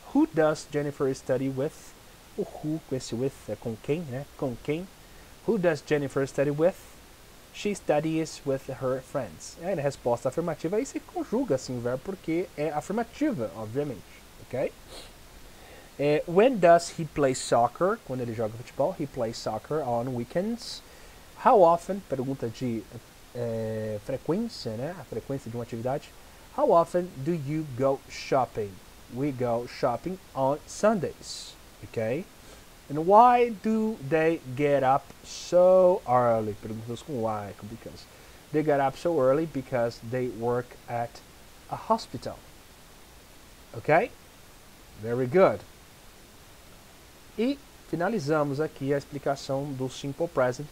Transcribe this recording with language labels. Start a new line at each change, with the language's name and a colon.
English: Who does Jennifer study with?
Portuguese: O who, esse with é com quem, né? Com quem?
English: Who does Jennifer study with? She studies with her friends.
Portuguese: Na resposta afirmativa, aí se conjuga assim o verbo porque é afirmativa, obviamente, ok?
English: When does he play soccer?
Portuguese: Quando ele joga futebol,
English: he plays soccer on weekends. How often?
Portuguese: Pergunta de frequência, né? A frequência de uma atividade.
English: How often do you go shopping? We go shopping on Sundays. Okay? And why do they get up so early?
Portuguese: Perguntamos com why, com because.
English: They get up so early because they work at a hospital. Ok? Very good.
Portuguese: E finalizamos aqui a explicação do Simple Present.